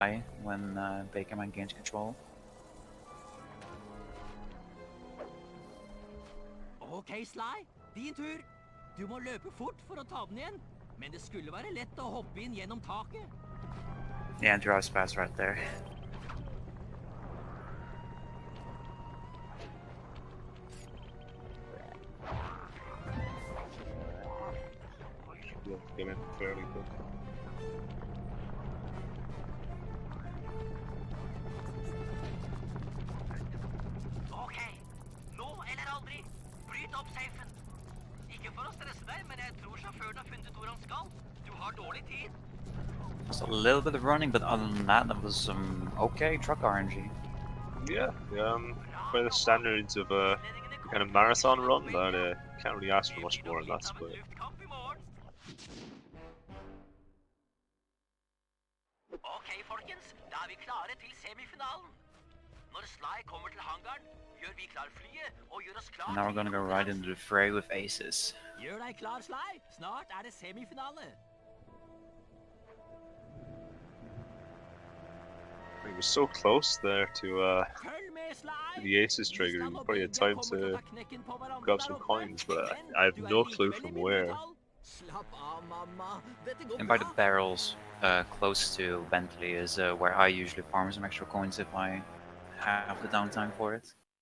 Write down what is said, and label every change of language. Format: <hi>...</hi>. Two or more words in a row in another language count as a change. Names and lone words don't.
<en>when Bakerman gains control. Ok, Sly.</en> <no>Din tur. Du må løpe fort for å ta den igjen. Men det skulle være lett å hoppe inn gjennom taket.</no> <en>Yeah, drives past right there. Get in fairly quick.</en> <no>Ok, nå eller aldri. Bryt opp safen. Ikke for å stresse deg, men jeg tror sjåføren har funnet hvor han skal. Du har dårlig tid.</no> <en>Just a little bit of running, but other than that, that was some okay truck RNG. Yeah, by the standards of a kind of marathon run, that can't really ask for much more in that split.</en> <no>Ok, folkens, da er vi klare til semifinalen. Når Sly kommer til hangaren, gjør vi klar flyet og gjør oss klar.</no> <en>And now we're gonna go right into the fray with aces.</en> <no>Gjør deg klar, Sly. Snart er det semifinale.</no> <en>He was so close there to</en> <no>Følg med, Sly.</no> <en>the aces trigger. He probably had time to grab some coins, but I have no clue from where. And by the barrels close to Bentley is where I usually farm some extra coins if I have the downtime for it.</en>